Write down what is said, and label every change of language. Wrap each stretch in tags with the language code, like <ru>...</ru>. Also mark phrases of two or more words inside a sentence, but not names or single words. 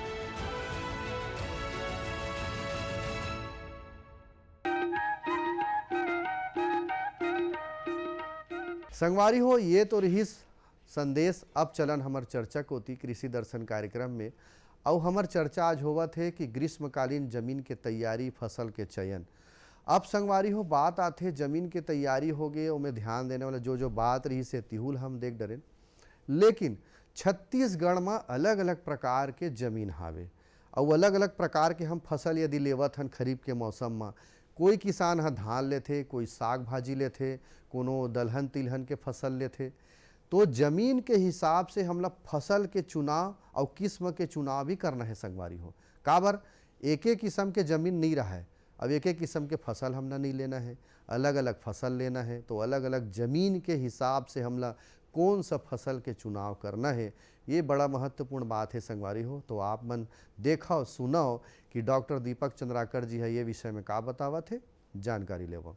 <hne>संगवारी हो, ये तो रही संदेश। अब चलन हमर चर्चा को होती कृषि दर्शन कार्यक्रम में। और हमर चर्चा आज होवा थे कि ग्रीष्मकालीन जमीन के तैयारी, फसल के चयन। अब संगवारी हो, बात आते जमीन के तैयारी हो गए, उमें ध्यान देने वाला जो बात रही से तिहुल हम देख डरे। लेकिन छत्तीसगढ़ में अलग अलग प्रकार के जमीन हावे और अलग अलग प्रकार के हम फसल यदि लेवत हन खरीफ के मौसम में। कोई किसान ह धान लेथे, कोई साग भाजी लेथे, कोनो दलहन तिलहन के फसल लेथे। तो जमीन के हिसाब से हमला फसल के चुनाव और किस्म के चुनाव भी करना है संगवारी हो। काबर एक एक किस्म के जमीन नहीं रहा है। अब एक एक किस्म के फसल हमला नहीं लेना है, अलग अलग फसल लेना है। तो अलग अलग जमीन के हिसाब से हमला कौन सा फसल के चुनाव करना है, ये बड़ा महत्वपूर्ण बात है संगवारी हो। तो आप मन देखो सुनो कि डॉक्टर दीपक चंद्राकर जी है ये विषय में का बतावत है, जानकारी लेवो।</hne>